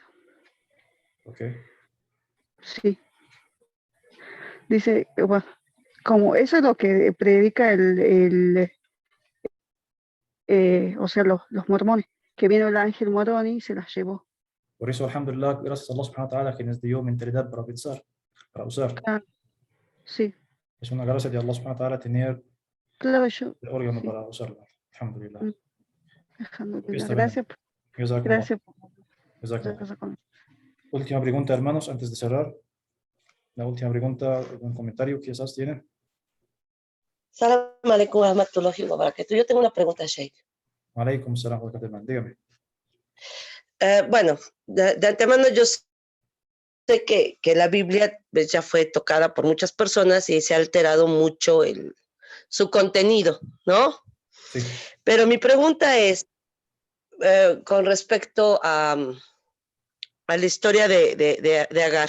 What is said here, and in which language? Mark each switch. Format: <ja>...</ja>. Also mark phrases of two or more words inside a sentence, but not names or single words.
<es>¿Ok? sí. Dice, bueno, como eso es lo que predica o sea, los mormones, que vino el ángel moroni y se las llevó. Por eso, alhamdulillah, gracias a Allah</es> <ar>سبحانه وتعالى</ar> <es>que nos dio mentalidad para pensar, para usar. Claro, sí, Es una gracia de Allah</es> <ar>سبحانه وتعالى</ar> <es>tener claro, yo, el órgano sí, para usarlo. Alhamdulillah. mm, Ok, alhamdulillah. está bien. Gracias, Jazakumullah. gracias Jazakumullah. por Última pregunta, hermanos, antes de cerrar. La última pregunta, un comentario quizás tienen.</es> <ar>سلام عليكم ورحمة الله وبركاته.</ar> <es>Yo tengo una pregunta, Sheikh.</es> <ar>عليكم السلام ورحمة الله.</ar> <es>Dígame. Bueno, de antemano yo sé que la Biblia pues, ya fue tocada por muchas personas y se ha alterado mucho su contenido, ¿no? Sí. Pero mi pregunta es con respecto a la historia de Agar.</es>